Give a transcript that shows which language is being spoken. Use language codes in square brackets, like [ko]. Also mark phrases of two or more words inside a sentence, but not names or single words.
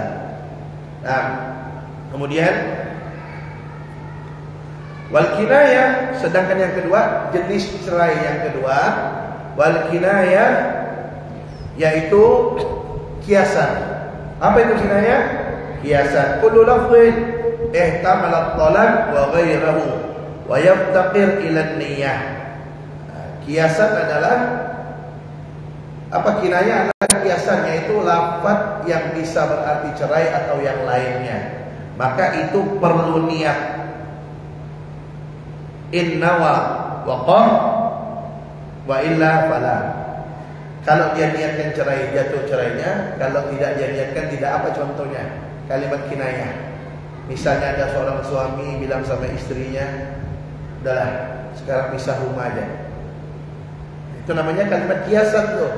[id] Nah, kemudian [ar] والكناية, [id] sedangkan yang kedua, jenis cerai yang kedua, [ar] والكناية, [id] yaitu kiasan. Apa itu kinayah? [ar] Kiasan كل لفظ احتمل الطلاق وغيره ويفتقر إلى النية. [id] Kiasan adalah apa? Kinayah adalah kiasan, yaitu lafaz yang bisa berarti cerai atau yang lainnya, maka itu perlu niat. [ar] إن نوى وقع وإلا فلا. [id] Kalau dia niatkan cerai, jatuh cerainya. Kalau tidak dia niatkan, tidak. Apa contohnya? Kalimat kinayah. Misalnya ada seorang suami bilang sama istrinya, udahlah sekarang pisah rumah aja. Itu namanya kalimat kiasan tuh.